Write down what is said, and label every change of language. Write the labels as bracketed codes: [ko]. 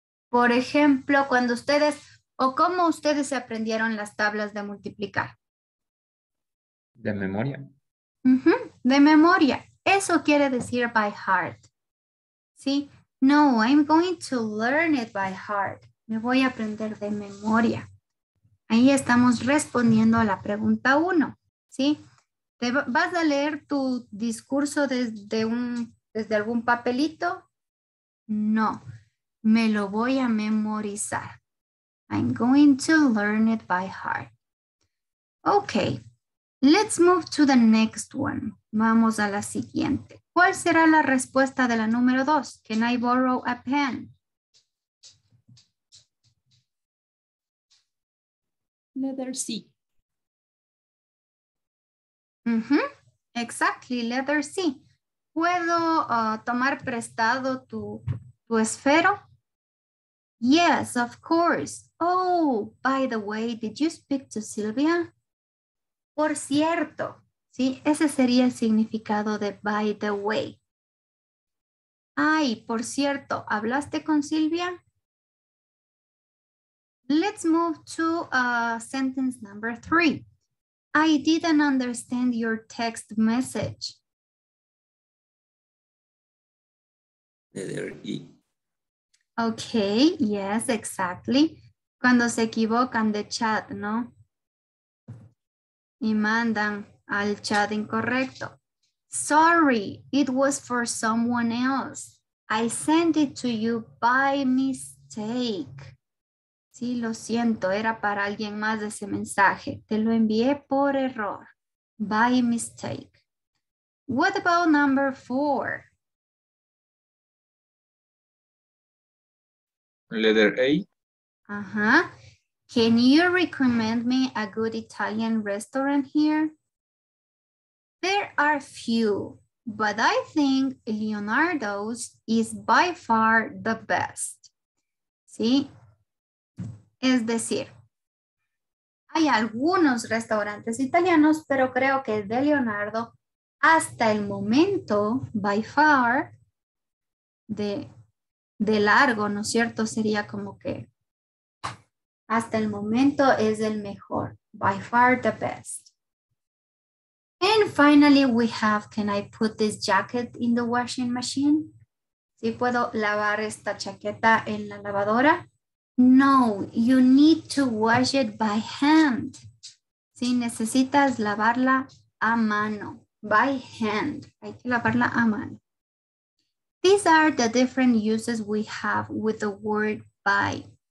[es] Por ejemplo, cuando ustedes, o cómo ustedes se aprendieron las tablas de multiplicar. De memoria. De memoria. Eso quiere decir by heart. ¿Sí? [en] No, I'm going to learn it by heart. [es] Me voy a aprender de memoria. Ahí estamos respondiendo a la pregunta 1. ¿Sí? ¿Vas a leer tu discurso desde algún papelito? No. Me lo voy a memorizar. [en] I'm going to learn it by heart. Okay, let's move to the next one. [es] Vamos a la siguiente. ¿Cuál será la respuesta de la número 2? [en] Can I borrow a pen? Letter C. Exactly, letter C. [es] ¿Puedo tomar prestado tu esfero? [en] Yes, of course. Oh, by the way, did you speak to Sylvia? [es] Por cierto, ¿sí? Ese sería el significado de by the way. Ay, por cierto, ¿hablaste con Silvia? [en] Let's move to sentence number 3. I didn't understand your text message. Letter E. Okay, yes, exactly. [es] Cuando se equivocan de chat, ¿no? Y mandan al chat incorrecto. [en] Sorry, it was for someone else. I sent it to you by mistake. [es] Sí, lo siento, era para alguien más de ese mensaje. Te lo envié por error. By mistake. [en] What about number 4? Letter A. Uh-huh. Can you recommend me a good Italian restaurant here? There are few, but I think Leonardo's is by far the best. [es] ¿Sí? Es decir, hay algunos restaurantes italianos, pero creo que el de Leonardo, hasta el momento, by far, de largo, ¿no es cierto? Sería como que hasta el momento es el mejor. [en] By far the best. And finally we have, can I put this jacket in the washing machine? [es] ¿Sí puedo lavar esta chaqueta en la lavadora? [en] No, you need to wash it by hand. [es] Sí, necesitas lavarla a mano. By hand. Hay que lavarla a mano. [en] These are the different uses we have with the word by.